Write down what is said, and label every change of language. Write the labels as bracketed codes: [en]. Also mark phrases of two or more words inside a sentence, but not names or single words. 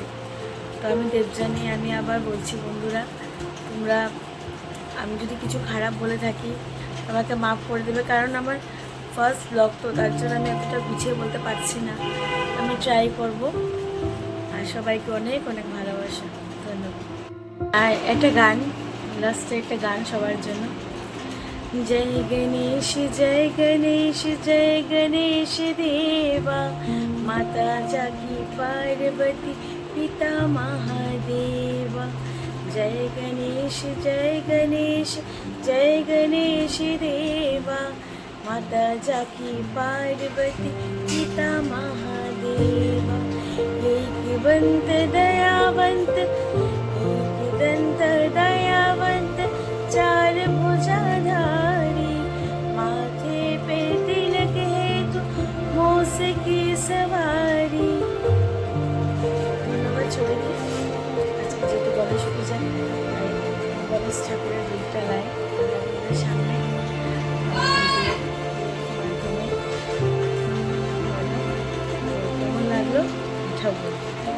[bn] তো আমি দেবজানি, আমি আবার বলছি বন্ধুরা, তোমরা আমি যদি কিছু খারাপ বলে থাকি আমাকে মাফ করে দেবে। কারণ আমার [en] first blog, [bn] তো তার জন্য আমি এতটা গুছিয়ে বলতে পারছি না। আমি ট্রাই করব। আর সবাইকে অনেক অনেক ভালোবাসা, ধন্যবাদ। আর একটা গান, লাস্টে একটা গান সবার জন্য। [hi] जय गणेश जय गणेश जय गणेश देवा, माता जागी पार्वती पिता महादेवा। जय गणेश जय गणेश देवा, माता जागी पार्वती पिता महादेवा। एक बंत दयावंत, एक दंत दयावंत, चार भुजाधारी, माथे पे तिलक है तू मोस की सवारी। [bn] ধন্যবাদ সবাইকে। আজকে যেহেতু গণেশ পূজা, তাই গণেশ ঠাকুরের রূপটা লাই আপনাদের সামনে মাধ্যমে। কেমন লাগলো? ঠাকুর